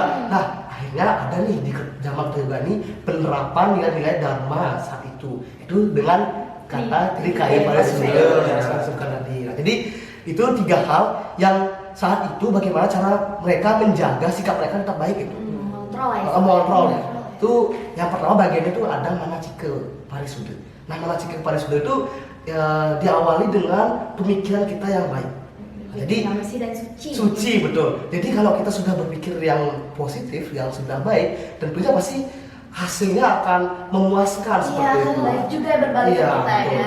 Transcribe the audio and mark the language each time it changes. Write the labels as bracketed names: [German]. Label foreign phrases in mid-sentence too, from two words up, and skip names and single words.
[Indonesian] Nah akhirnya ada nih di zaman kita juga nih penerapan nilai-nilai dharma saat itu dengan kata trikaya pada sudah yang saya sebutkan tadi. Nah, jadi itu 3 hal yang saat itu bagaimana cara mereka menjaga sikap mereka tetap baik itu. Mengontrol ya. Mengontrol ya. Itu yang pertama bagiannya itu ada manacike parisuda. Nah manacike parisuda itu ya, diawali dengan pemikiran kita yang baik. Jadi yang bersih dan suci. suci betul. Jadi kalau kita sudah berpikir yang positif, yang sudah baik, tentunya pasti hasilnya akan memuaskan Iya, seperti itu. baik juga berbalik ke Iya, kita betul. ya.